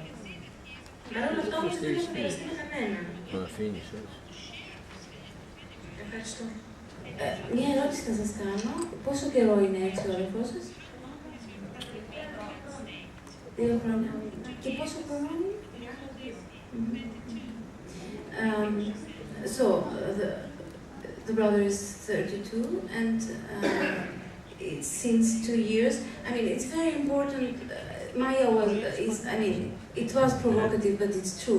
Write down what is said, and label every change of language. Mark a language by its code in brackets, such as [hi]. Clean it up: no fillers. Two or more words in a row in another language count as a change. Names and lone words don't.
[el] Παρ' όλα αυτά όμως δεν έχει μοιραστεί με κανένα. Ευχαριστώ. Μία ερώτηση θα σας κάνω. Πόσο καιρό είναι έτσι ο αδερφός σας? 2 χρόνια. Και πόσο χρόνο είναι? [en] So, the brother is 32 and since 2 years, I mean, it's very important. Maya it was provocative, but it's true.